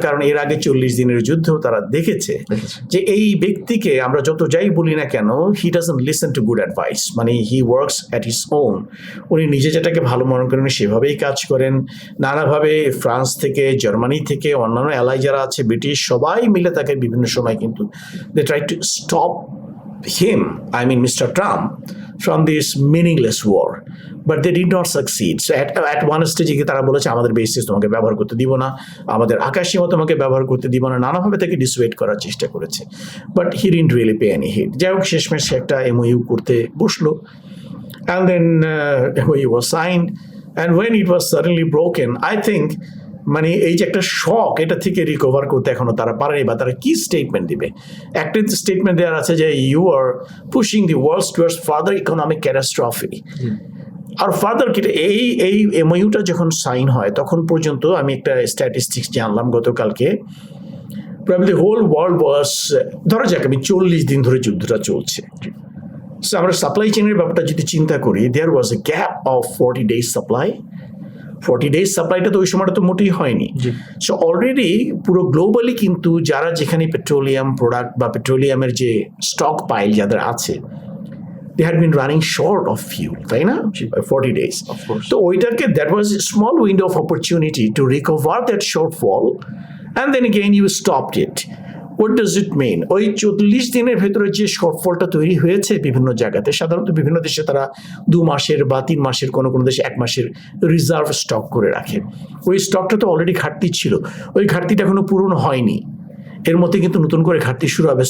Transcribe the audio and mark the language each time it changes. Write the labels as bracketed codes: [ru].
[bn] কারণ এর আগে 40 দিনের যুদ্ধেও তারা দেখেছে যে এই ব্যক্তিকে আমরা যত যাই বলি না কেন, [en] He doesn't listen to good advice, মানে he works at his own. [bn] উনি নিজে যেটাকে ভালো মনে করেন সেভাবেই কাজ করেন। নানাভাবে ফ্রান্স থেকে, জার্মানি থেকে, অন্যান্য অ্যালাই যারা আছে, ব্রিটিশ, সবাই মিলে তাকে বিভিন্ন সময় কিন্তু [en] They try to stop him, I mean Mr. Trump, from this meaningless war, but they did not succeed. So at one stage [bn] তারা বলেছে আমাদের বেসিস তোমাকে ব্যবহার করতে দিব না, আমাদের আকাশসীমা তোমাকে ব্যবহার করতে দিব না, নানাভাবে তাকে ডিসুয়েড করার চেষ্টা করেছে, [en] But he didn't really pay any heed. [bn] যাই হোক, শেষমেশ একটা MOU করতে বসলো, [en] and then MOU was signed, and when it was suddenly broken, I think [bn] মানে এই যে একটা শক, এটা থেকে রিকভার করতে এখনো তারা পারেনি, বা তারা কি স্টেটমেন্ট দিবে? একটা স্টেটমেন্ট দেওয়ার আছে যে [en] You are pushing the world towards further economic catastrophe. [bn] আর further কি, এই MOUটা যখন সাইন হয় তখন পর্যন্ত আমি একটা স্ট্যাটিস্টিক্স জানলাম গতকালকে, [en] probably whole world was, [bn] ধরা যাক আমি 40 দিন ধরে যুদ্ধটা চলছে। সো আমরা সাপ্লাই চেইনের ব্যাপারটা যদি চিন্তা করি, [en] there was a gap of 40 days [bn] supply. 40 days সাপ্লাইটা তো ওই সময়টা তো মোটেই হয়নি। সো অলরেডি পুরো গ্লোবালি কিন্তু যারা যেখানে পেট্রোলিয়াম প্রোডাক্ট বা পেট্রোলিয়ামের যে স্টক পাইল যাদের আছে, [en] they had been running short of fuel, [bn] তাই না? [en] 40 days. Of course. [bn] তো ওইটাকে, [en] that was a small window of opportunity to recover that shortfall, and then again you stopped it. What does it mean? [bn] ওই 40 দিনের ভেতরে যে শর্টফলটা তৈরি হয়েছে বিভিন্ন জায়গাতে, সাধারণত বিভিন্ন দেশে তারা 2 মাসের বা 3 মাসের, কোনো কোনো দেশে 1 মাসের রিজার্ভ স্টক করে রাখে। ওই স্টকটা তো অলরেডি ঘাটতি ছিল, ওই ঘাটতিটা এখনো পূরণ হয়নি, এর মধ্যে কিন্তু নতুন করে ঘাটতি শুরু হবে।